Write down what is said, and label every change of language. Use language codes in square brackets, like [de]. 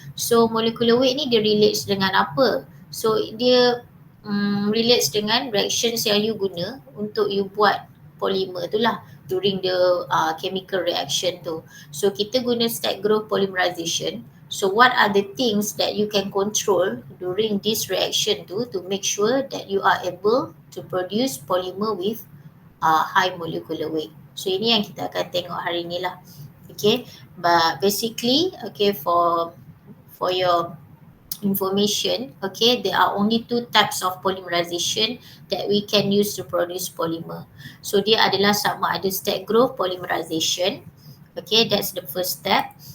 [ms] So molecular weight ni dia relates dengan apa? So dia relates dengan reactions yang you guna untuk you buat polymer tu lah during the chemical reaction tu. So kita guna stack growth polymerization. [en] So what are the things that you can control during this reaction tu to make sure that you are able to produce polymer with high molecular weight. [ms] So ini yang kita akan tengok hari ni lah. [en] Okay, but basically, okay, for your information, okay, there are only two types of polymerization that we can use to produce polymer. [ms] So dia adalah sama ada stack growth polymerization, okay, that's the first step.